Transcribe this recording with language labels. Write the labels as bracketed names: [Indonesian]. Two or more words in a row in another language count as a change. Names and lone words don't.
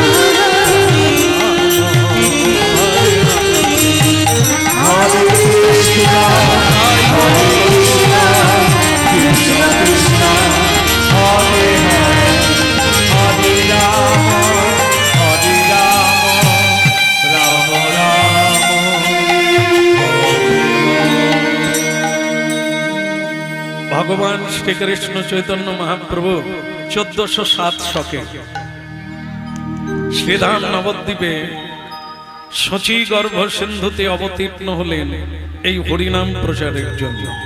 [Sanskrit] Hare Krishna, Krishna Krishna, Hare Hare, Hare Rama, Hare Rama, Rama Rama, [Bangla] ভগবান শ্রীকৃষ্ণ চৈতন্য মহাপ্রভু 1407 শকে শ্রীধাম নবদ্বীপে শচী গর্ভ সিন্ধুতে অবতীর্ণ হলেন এই হরিনাম প্রচারের জন্য।